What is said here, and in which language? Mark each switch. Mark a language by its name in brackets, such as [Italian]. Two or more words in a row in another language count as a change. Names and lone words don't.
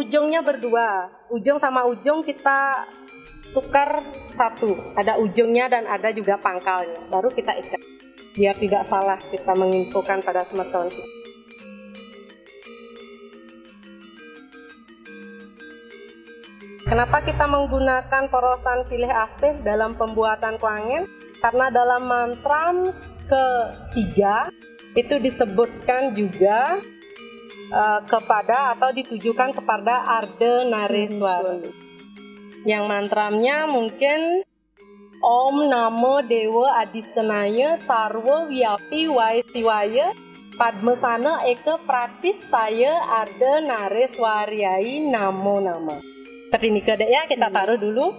[Indonesian] Ini kan ujungnya berdua, ujung sama ujung kita tukar satu, ada ujungnya dan ada juga pangkalnya, baru kita ikat biar tidak salah kita menginfokan pada smartphone kita. Kenapa kita menggunakan porosan silih asih dalam pembuatan kuangen? Karena dalam mantram ketiga itu disebutkan juga kepada atau ditujukan kepada Ardhanareswari. Yang mantramnya mungkin [Sanskrit] Om Namo Dewa Adistenaya Sarwa Wiyapi Waisiwaya Padmasana Eka Pratistaya Ardhanareswariai Namo Nama. [Indonesian] Seperti ini kedek ya, kita taruh dulu.